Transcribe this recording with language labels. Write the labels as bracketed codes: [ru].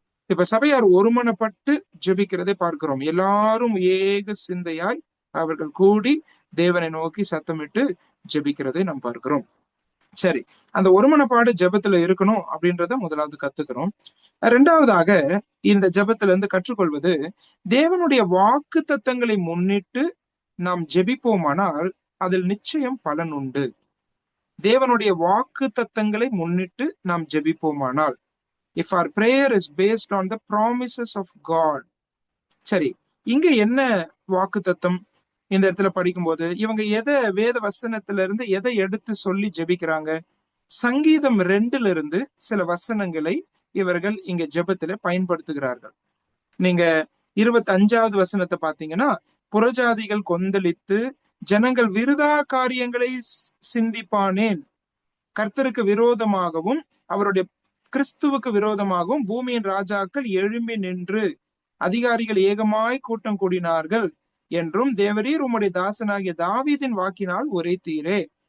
[ta] இப்ப சபையார் ஒருமனப்பட்டு ஜெபிக்கிறதை பார்க்கிறோம். எல்லாரும் ஏக சிந்தையாய் அவர்கள் கூடி தேவனை நோக்கி சத்தமிட்டு ஜெபிக்கிறதை நாம் பார்க்கிறோம். சரி, அந்த ஒருமனப்பாடு ஜெபத்துல இருக்கணும் அப்படின்றத முதலாவது கத்துக்கிறோம். இரண்டாவதாக இந்த ஜெபத்துல இருந்து கற்றுக்கொள்வது, தேவனுடைய வாக்கு தத்தங்களை முன்னிட்டு நாம் ஜெபிப்போமானால் அதில் நிச்சயம் பலன் உண்டு. தேவனுடைய வாக்கு தத்தங்களை முன்னிட்டு நாம் ஜெபிப்போமானால், [en] If our prayer is based on the promises of God. [ta] சரி, இங்க என்ன வாக்கு தத்தம் இந்த இடத்துல படிக்கும்போது இவங்க எதை வேத வசனத்துல இருந்து எதை எடுத்து சொல்லி ஜெபிக்கிறாங்க? சங்கீதம் 2ல இருந்து சில வசனங்களை இவர்கள் இங்க ஜெபத்துல பயன்படுத்துகிறார்கள். நீங்க 25வது வசனத்தை பாத்தீங்கன்னா, புறஜாதிகள் கொந்தளித்து ஜனங்கள் விருதா காரியங்களை சிந்திப்பானேன், கர்த்தருக்கு விரோதமாகவும் அவருடைய கிறிஸ்துவுக்கு விரோதமாகவும் பூமியின் ராஜாக்கள் எழும்பி நின்று அதிகாரிகள் ஏகமாய் கூட்டம் கூடினார்கள் என்றும் தேவரீர் உம்முடைய தாசனாகிய தாவீதின் வாக்கினால் உரைத்தீரே.